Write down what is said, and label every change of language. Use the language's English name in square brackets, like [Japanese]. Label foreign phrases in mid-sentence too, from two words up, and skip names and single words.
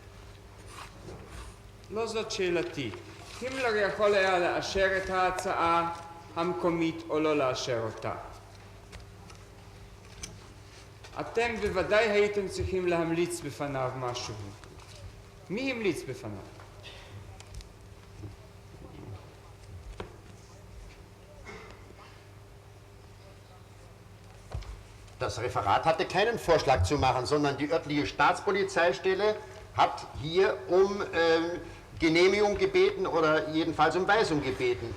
[Hebrew] לא זאת שאלתי. הימלר יכול היה לאשר את ההצעה המקומית או לא לאשר אותה. אתם בוודאי הייתם צריכים להמליץ בפניו משהו. מי המליץ בפניו? [German] Das Referat hatte keinen Vorschlag zu machen, sondern die örtliche Staatspolizeistelle hat hier um Genehmigung gebeten oder jedenfalls um Weisung gebeten.